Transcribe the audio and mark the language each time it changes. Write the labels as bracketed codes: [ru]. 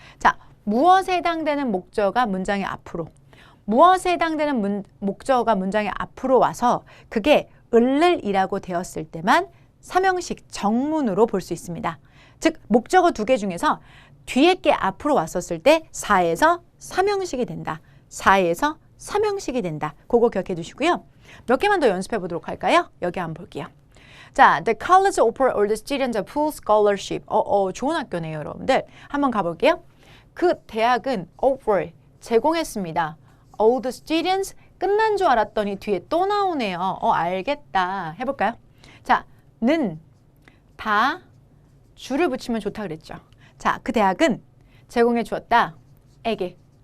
[ko] 자, 무엇에 해당되는 목적어가 문장의 앞으로 무엇에 해당되는 목적어가 문장의 앞으로 와서 그게 을을이라고 되었을 때만 3형식 정문으로 볼 수 있습니다. 즉 목적어 2개 중에서 뒤에 게 앞으로 왔었을 때 4에서 3형식이 된다. 4에서 3형식이 된다. 그거 기억해 두시고요. 몇 개만 더 연습해 보도록 할까요? 여기 한번 볼게요. [en] 자, the college offer all the students a full scholarship. [ko] 좋은 학교네요, 여러분들. 한번 가볼게요. 그 대학은 offer, 제공했습니다. [en] all the students, [ko] 끝난 줄 알았더니 뒤에 또 나오네요. 알겠다. 해볼까요? 자, 는 다 주를 붙이면 좋다 그랬죠. 자, 그 대학은 제공해 주었다. 에게.